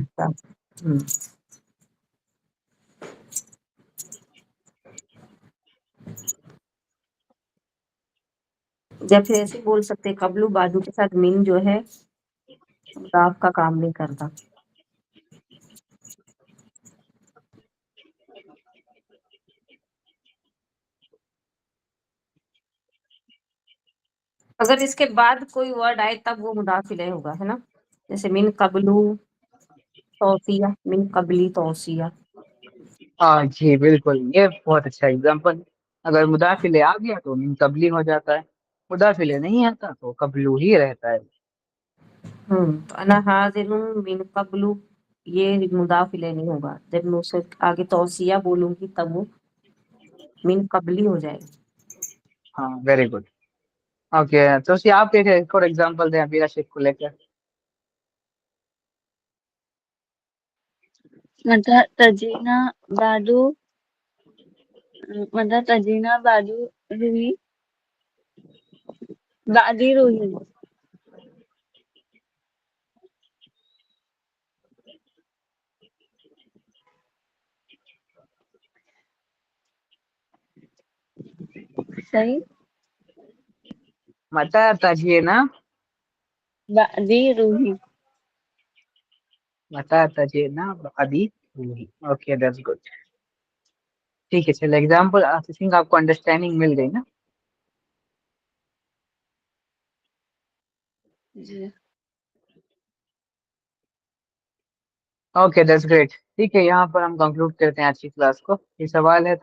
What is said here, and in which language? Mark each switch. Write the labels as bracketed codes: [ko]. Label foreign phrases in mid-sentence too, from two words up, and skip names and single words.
[ur] یا پھر ایسے بول سکتے [ar] قبلو بعدو [ur] کے ساتھ من جو ہے مضاف کا کام نہیں کرتا. اگر اس کے بعد کوئی ورڈ آئے تب وہ مضاف الیہ ہوگا، ہے نا، جیسے [ar] من قبلو توصیہ، من قبلی توصیہ. [ur] ہاں جی بالکل، یہ بہت اچھا اگزامپل. اگر مضاف الیہ آ گیا تو [ar] من قبلی [ur] ہو جاتا ہے، مضاف الیہ نہیں آتا تو قبلو ہی رہتا ہے. تو [ar] انا حاضر من قبلو [ur] یہ مضاف الیہ نہیں ہوگا، جب میں اسے آگے توصیہ بولوں گی تب وہ [ar] من قبلی [ur] ہو جائے گی. [en] ہاں very good. [ur] اوکے تو آپ ایک اور ایگزامپل دیں ابھی رشید کو لے کر. [ar] متی تجینا بعدو، متی تجینا بعدو روحی، بعدی روحی. [ur] صحیح. [ar] متی تجینا بعدی روحی. متی تجینا بعدی روحی. [en] okay that's good. [ur] ٹھیک ہے چلے ایگزامپل [en] I think [ur] آپ کو انڈرسٹینڈنگ مل گئی نا. جی [en] okay that's great. [ur] ٹھیک ہے یہاں پر ہم کنکلوڈ کرتے ہیں آج کی کلاس کو.